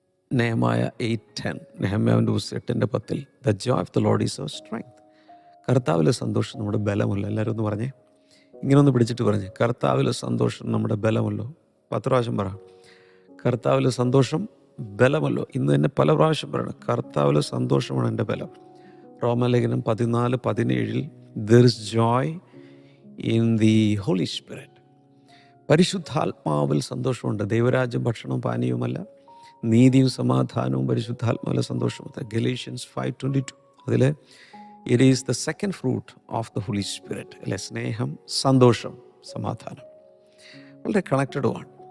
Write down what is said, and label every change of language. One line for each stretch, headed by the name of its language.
English: നെഹമ്യാവ് 8:10,
Malayalam: നെഹമ്യാവിൻ്റെ പുസ്തകം 8:10,
English: The joy of the Lord is our strength.
Malayalam: കർത്താവിലെ സന്തോഷം നമ്മുടെ ബലമല്ലോ. എല്ലാവരും ഒന്ന് പറഞ്ഞേ, ഇങ്ങനെ ഒന്ന് പിടിച്ചിട്ട് പറഞ്ഞേ, കർത്താവിലെ സന്തോഷം നമ്മുടെ ബലമല്ലോ. 10 പ്രാവശ്യം പറ, കർത്താവിലെ സന്തോഷം ബലമല്ലോ. ഇന്ന് തന്നെ പല പ്രാവശ്യം പറയണം, കർത്താവിലെ സന്തോഷമാണ് എൻ്റെ ബലം.
English: റോമാലേഖനം 14:17 there is joy in the Holy Spirit.
Malayalam: പരിശുദ്ധാത്മാവിൽ സന്തോഷമുണ്ട്. ദൈവരാജ്യം ഭക്ഷണവും പാനീയവുമല്ല, നീതിയും സമാധാനവും പരിശുദ്ധാത്മാവിലെ സന്തോഷമുണ്ട്.
English: Galatians 5:22 അതിൽ it is the second fruit of the Holy Spirit അല്ലെ.
Malayalam: സ്നേഹം, സന്തോഷം, സമാധാനം വളരെ കണക്റ്റഡുമാണ്.